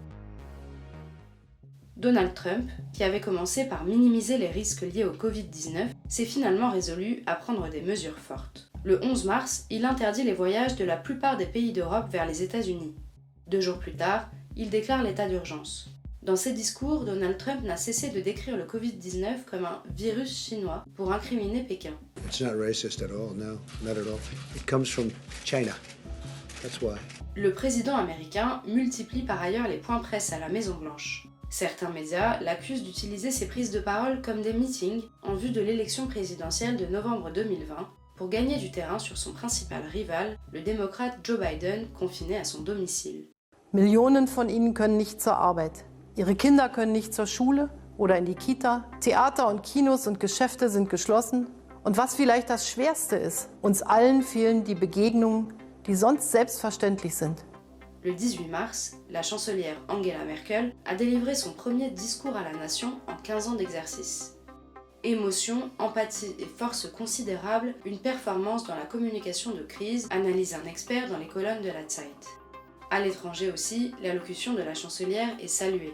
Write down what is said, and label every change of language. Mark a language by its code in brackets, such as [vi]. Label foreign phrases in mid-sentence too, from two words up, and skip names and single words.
[fr] Donald Trump, qui avait commencé par minimiser les risques liés au Covid-19, s'est finalement résolu à prendre des mesures fortes. Le 11 mars, il interdit les voyages de la plupart des pays d'Europe vers les États-Unis. 2 jours plus tard, il déclare l'état d'urgence. Dans ses discours, Donald Trump n'a cessé de décrire le Covid-19 comme un virus chinois pour incriminer Pékin. [en] It's not racist at all, no, not at all. It comes from China. That's why. [fr] Le président américain multiplie par ailleurs les points presse à la Maison-Blanche. Certains médias l'accusent d'utiliser ses prises de parole comme des meetings en vue de l'élection présidentielle de novembre 2020 pour gagner du terrain sur son principal rival, le démocrate Joe Biden, confiné à son domicile. [de] Millionen von ihnen können nicht zur Arbeit. Ihre Kinder können nicht zur Schule oder in die Kita. Theater und Kinos und Geschäfte sind geschlossen. Und was vielleicht das Schwerste ist, uns allen fehlen die Begegnungen, die sonst selbstverständlich sind. [fr] Le 18 mars, la chancelière Angela Merkel a délivré son premier discours à la nation en 15 ans d'exercice. Émotion, empathie et force considérable, une performance dans la communication de crise, analyse un expert dans les colonnes de la Zeit. À l'étranger aussi, l'allocution de la chancelière est saluée.